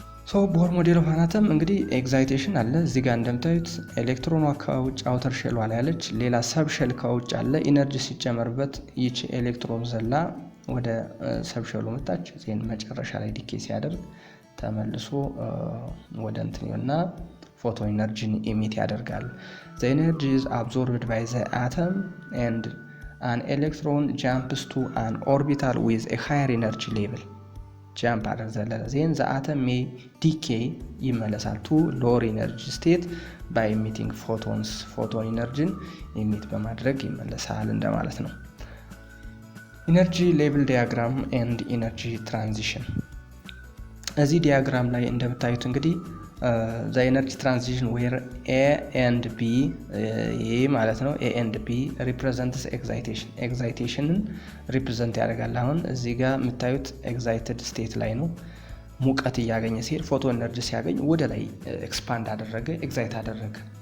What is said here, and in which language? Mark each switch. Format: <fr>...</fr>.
<am>ሶ ቦር ሞዴል ኦፍ አተም እንግዲህ ኤክሳይቴሽን አለ። እዚህ ጋር እንደምታዩት ኤሌክትሮኗ ከውጭ አውተር ሼል ላይ ያለች፣ ሌላ ሰብ ሼል ከውጭ አለ። ኢነርጂ ሲጨመርበት ይቺ ኤሌክትሮን ዘላ ወደ ሰብ ሼሉ መጣች። ዜን መጨረሻ ላይ ዲኬ ሲያደርግ ተመልሶ ወደ እንትንና ፎቶ ኢነርጂን ኢሚት ያደርጋል።</am> <en>the energy is absorbed by the atom and an electron jumps to an orbital with a higher energy level. jump</en> <am>አደረገ</am> <en>then the atom may decay</en> <am>ይመለሳል</am> <en>to lower energy state by emitting photons. photon energy emit</en> <am>በማድረግ ይመለሳል እንደማለት ነው።</am> <en>energy level diagram and energy transition</en> <am>እዚህ ዲያግራም ላይ እንደምታዩት እንግዲህ</am> <en>the energy transition where A and B</en> <am>ይሄ ማለት ነው</am> <en>A and B represents excitation represent</en> <am>ያደርጋል። አሁን እዚህ ጋር የምታዩት</am> <en>excited state</en> <am>ላይ ነው ሙቀት እያገኘ ሲሄድ ፎቶ ኤነርጂ ሲያገኝ ወደ ላይ ኤክስፓንድ አደረገ ኤክሳይት አደረገ።</am>